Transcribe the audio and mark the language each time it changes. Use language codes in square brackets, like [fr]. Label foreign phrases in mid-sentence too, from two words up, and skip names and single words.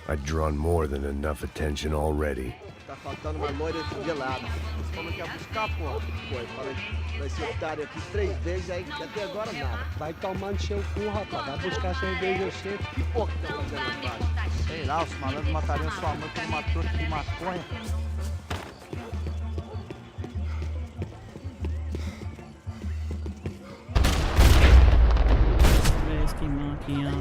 [en] I'd drawn more than enough attention already. [pt] Tá faltando uma loira gelada. Você falou que ia buscar, pô. Foi, falei, vai ser otário aqui 3 vezes, aí até agora nada. Vai tomar no seu cu, rapaz. Vai buscar cerveja você. Que porra que tá fazendo lá embaixo? Sei lá, os malandros matariam sua mãe por uma torta de maconha. [hi] इसकी माँ की आँख।